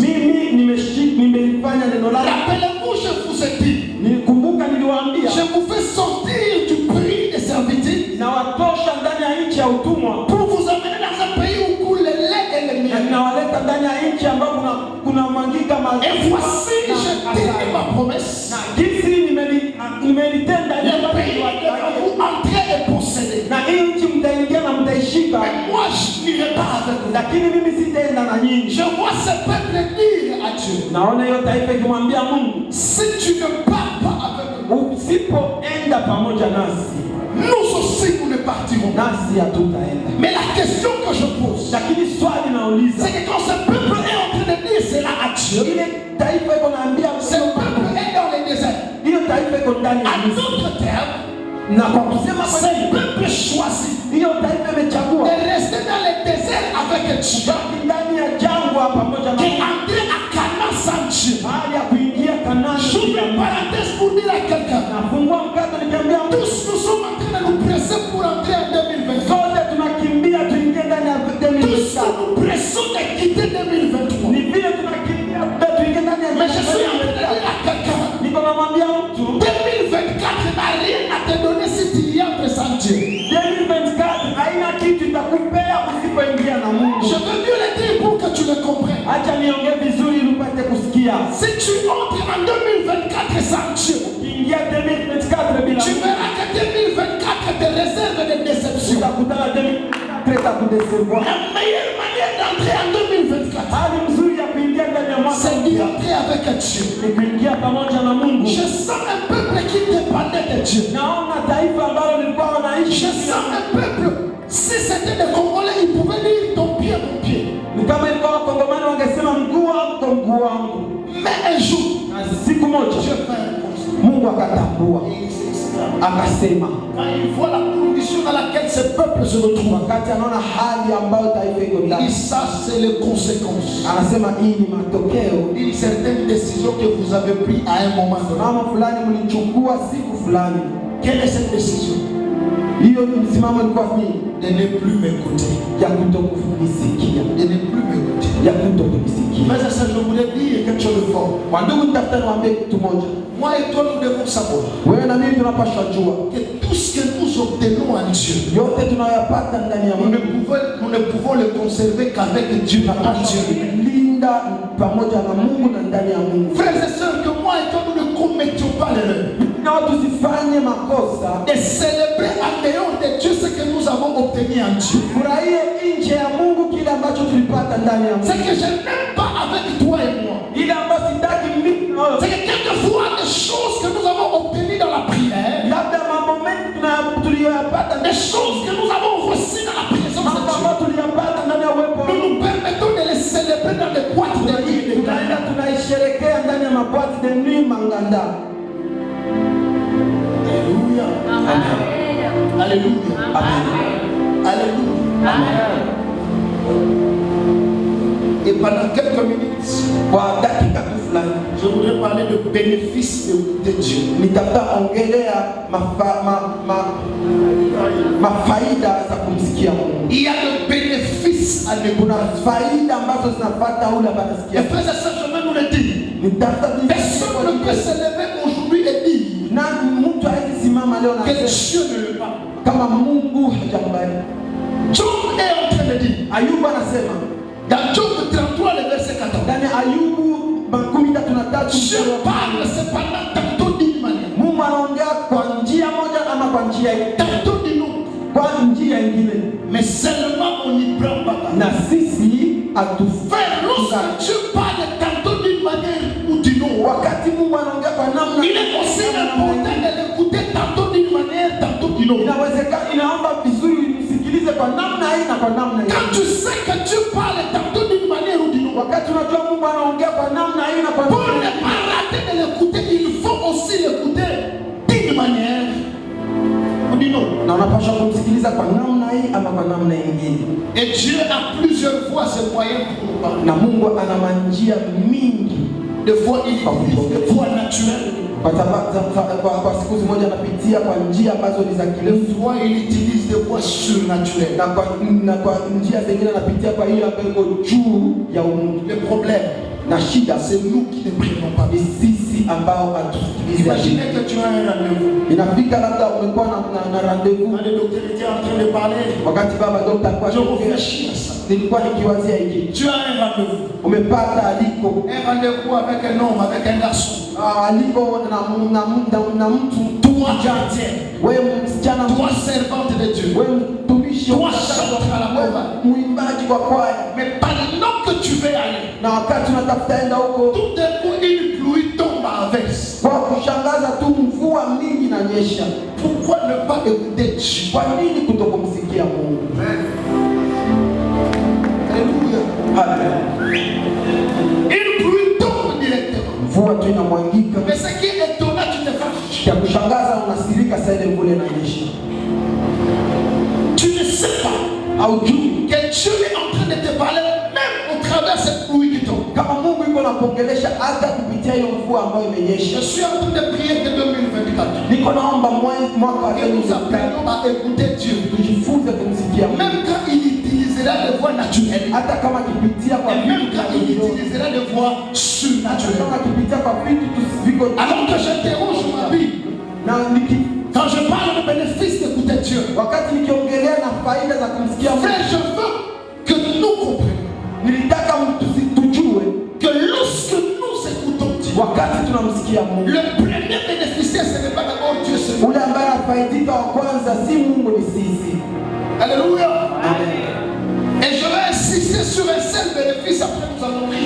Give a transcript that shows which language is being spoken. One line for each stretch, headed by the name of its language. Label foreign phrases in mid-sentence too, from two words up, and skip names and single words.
French: Rappelez-vous, je vous ai dit, je vous fais sortir du pays de servitude pour vous amener dans un pays où coule le lait et le miel. Et voici, je t'ai mis ma promesse. Le pays que vous entrez et posséder.
Swahili: kufika,
French: moi je n'irai pas avec vous.
Swahili: lakini mimi sitaenda na nyinyi.
French: Je vois ce peuple dire à Dieu,
Swahili: naona hiyo taifa ikimwambia Mungu,
French: si tu ne pars pas avec nous,
Swahili: usipoenda pamoja nasi,
French: nous aussi nous ne partirons.
Swahili: nasi hatutaenda.
French: Mais la question que je pose,
Swahili: Lakini swali nauliza,
French: c'est que quand ce peuple est en train de dire cela à Dieu,
Swahili: ile taifa iko naambia
French: ce peuple est dans le désert.
Swahili: hiyo taifa iko ndani ya
French: En d'autres termes,
Swahili: na kwa kusema
French: ce peuple choisit
Swahili: hiyo taifa imechagua
French: de rester dans le désert avec Dieu,
Swahili: ndani ya jangwa pamoja na
French: qu'entrer à Canaan sans Dieu.
Swahili: hali ya kuingia Kanaani.
French: J'ouvre une parenthèse pour dire à quelqu'un,
Swahili: Nafungua mkato nikiambia mtu,
French: tous nous sommes en train de nous presser pour entrer en 2024.
Swahili: sote tunakimbia tuingie ndani ya
French: Tous 2024. nous nous pressons de quitter 2023.
Swahili: Ni vile tunakimbia tuingie ndani ya
French: Mais je suis en train de 2024. dire à quelqu'un,
Swahili: Niko namwambia mtu
French: 2024 n'a rien à te donner si tu y entres sans Dieu.
Swahili: 2024 haina kitu itakupea usipoingia na Mungu.
French: Je veux mieux le dire pour que tu le comprennes.
Swahili: Acha niongee vizuri ili upate kusikia.
French: Si tu entres en 2024 sans Dieu,
Swahili: Ukiingia 2024 bila
French: tu verras que 2024 te réserve des déceptions.
Swahili: utakutana 2024 itakudesevoir.
French: La meilleure manière d'entrer en 2024,
Swahili: Hali mzuri ya kuingia ndani ya mwaka
French: c'est d'y entrer avec Dieu.
Swahili: ni kuingia pamoja na Mungu.
French: Je sens un peuple qui dépendait de Dieu.
Swahili: Naona taifa ambalo lilikuwa wanaishi,
French: Je sens un peuple, si c'était des Congolais, ils pouvaient dire ton pied, mon pied.
Swahili: ni kama ilikuwa Wakongomani wangesema mguu wako mguu wangu.
French: Mais un jour,
Swahili: Na siku moja
French: Dieu fait un constat.
Swahili: Mungu akatambua,
French: Et il s'exclame.
Swahili: akasema,
French: Quand il voit la condition dans laquelle ce peuple se retrouve,
Swahili: wakati anaona hali ambayo taifa iko
French: il
Swahili: ndani,
French: dit ça, c'est les conséquences
Swahili: anasema hii ni matokeo
French: d'une certaine décision que vous avez prise à un moment donné.
Swahili: msimamo fulani mlichukua siku fulani.
French: Quelle est cette décision?
Swahili: Hiyo msimamo ilikuwa nini?
French: De ne plus m'écouter.
Swahili: Ya kutokunisikia,
French: De ne plus m'écouter.
Swahili: ya kutokunisikia.
French: Mais ça, je voulais dire quelque chose de fort.
Swahili: Wandugu, nitafuta niwaambie kitu moja.
French: Moi et toi, nous devons savoir
Swahili: Wewe na mimi tunapaswa jua
French: que tout ce que nous obtenons en Dieu,
Swahili: yote tunayoyapata ndani ya
French: nous ne
Swahili: Mungu
French: pouvons le conserver qu'avec Dieu, en
Swahili: tunapaswa
French: Dieu.
Swahili: kulinda pamoja na Mungu na ndani ya Mungu.
French: Frères et sœurs, que moi et toi, nous ne commettions pas l'erreur
Swahili: Na tusifanye makosa
French: de célébrer en dehors de Dieu ce que nous avons obtenu en Dieu.
Swahili: furahie nje ya Mungu kile ambacho tulipata ndani ya
French: C'est
Swahili: Mungu.
French: que je n'aime pas avec toi et moi.
Swahili: Ile ambayo sitaki mimi na wewe.
French: C'est que quelquefois, des choses que nous avons obtenues dans la prière,
Swahili: Labda mambo mengi tuliyoyapata,
French: des choses que nous avons reçues dans la présence
Swahili: mambo
French: de
Swahili: ambayo tuliyapata ndani ya uwepo wa
French: Dieu, nous
Swahili: Mungu,
French: nous permettons de les célébrer dans des boîtes de nuit.
Swahili: tunaenda tunaisherekea ndani ya mabwati
French: de nuit
Swahili: manganda.
French: Alléluia. Amen. Alléluia. Amen. Alléluia. Et pendant quelques minutes,
Swahili: Kwa dakika tu fulani
French: je voudrais parler de bénéfices de Dieu.
Swahili: nitafuta ongelea mafaida za kumsikia Mungu.
French: Il y a le bénéfice à l'écoute.
Swahili: Kuna faida ambazo zinapata ule ambaye
French: Et
Swahili: anasikia.
French: frères et sœurs, je vais nous le dire.
Swahili: Nitafuta
French: Personne ne peut se lever aujourd'hui et dire
Swahili: na mtu hawezi simama leo na
French: que
Swahili: kusema
French: Dieu ne le parle.
Swahili: kama Mungu hajakubali.
French: Job est en train de dire,
Swahili: Ayubu anasema
French: dans Job 33, le verset 14,
Swahili: ndani ya Ayubu 33
French: Dieu parle cependant tantôt d'une manière,
Swahili: Mungu anaongea kwa njia moja ama kwa njia
French: tantôt d'une autre,
Swahili: kwa njia nyingine,
French: mais seulement on n'y prend pas part.
Swahili: na sisi
French: Frère, lorsque Dieu parle tantôt d'une manière ou d'une autre,
Swahili: wakati Mungu anaongea kwa namna
French: il est aussi important de l'écouter tantôt d'une manière, tantôt d'une autre.
Swahili: inawezekana, inaomba vizuri msikilize kwa namna hii na kwa namna hii.
French: Quand tu sais que Dieu parle tantôt d'une manière ou d'une autre,
Swahili: Wakati unajua Mungu anaongea kwa namna hii na kwa
French: pour
Swahili: namna
French: ne
Swahili: hii,
French: pas rater de l'écouter, il faut aussi l'écouter d'une manière ou d'une autre.
Swahili: na unapaswa kumsikiliza kwa namna hii ama kwa namna nyingine.
French: Et Dieu a plusieurs fois ce moyen pour nous parler.
Swahili: Na Mungu ana manjia mingi.
French: Des fois il utilise des voies naturelles.
Swahili: Kwa siku zimoja anapitia kwa njia ambazo ni za
French: Des
Swahili: kilefu,
French: fois il utilise des voies surnaturelles.
Swahili: na kwa njia zingine anapitia kwa hiyo ambayo iko juu ya umungu.
French: Le problème,
Swahili: Na shida
French: c'est nous qui ne prions pas.
Swahili: ni sisi ambao hatusikilizi.
French: Imaginez que tu as un rendez-vous.
Swahili: Inafika labda umekuwa na rendezvous,
French: Quand le docteur était en train de parler,
Swahili: wakati baba dokta alikuwa
French: je
Swahili: anaongea,
French: réfléchis à ça.
Swahili: nilikuwa nikiwazia hiki,
French: Tu as un rendez-vous.
Swahili: umepata aliko
French: Un rendez-vous avec un homme, avec un garçon.
Swahili: aliko na mtu,
French: Toi, gardien.
Swahili: wewe msichana,
French: Toi, servante de Dieu.
Swahili: wewe mtumishi mtumishi,
French: toi chanteur à la chorale.
Swahili: muimbaji kwa kwaya.
French: Mais pendant que tu veux aller,
Swahili: Na wakati unatafuta enda huko,
French: tout d'un coup une pluie tombe à verse.
Swahili: kwa kushangaza tu mvua mingi inanyesha.
French: Pourquoi ne pas écouter Dieu?
Swahili: Kwa nini kutokumsikia Mungu?
French: Alléluia. Amen. Une pluie tombe directement.
Swahili: Mvua tu inamwangika.
French: Mais ce qui est étonnant, tu te fâches.
Swahili: Ya kushangaza unasirika sasa ile mvua inanyesha.
French: Tu ne sais pas
Swahili: Haujui
French: que Dieu est en train de te parler même au travers de cette pluie qui tombe.
Swahili: kama Mungu yuko anakuongelesha hata kupitia hiyo mvua ambayo imenyesha.
French: Je suis en train de prier de 2024.
Swahili: Niko naomba mwaka wa
French: Que nous 2024 apprenions à écouter Dieu.
Swahili: tujifunze kumsikia Mungu.
French: Même quand il utilisera des voies naturelles.
Swahili: Hata kama kipitia kwa
French: Et même
Swahili: vitu
French: quand il utilisera des voies
Swahili: hata
French: surnaturelles.
Swahili: kama kipitia kwa vitu tusiviko.
French: Alors que j'interroge ma Bible,
Swahili: Na
French: quand je parle de bénéfice d'écouter Dieu,
Swahili: wakati nikiongelea na faida za kumsikia Mungu,
French: frère, je veux que nous comprenions
Swahili: nilitaka tujue
French: que lorsque nous écoutons Dieu,
Swahili: wakati tunamsikia Mungu,
French: le premier bénéficiaire, ce n'est pas d'abord Dieu, c'est nous.
Swahili: ule ambaye afaidika wa kwanza si Mungu, ni sisi.
French: Alléluia. Amen. Et je vais insister sur un seul bénéfice, après nous allons prier.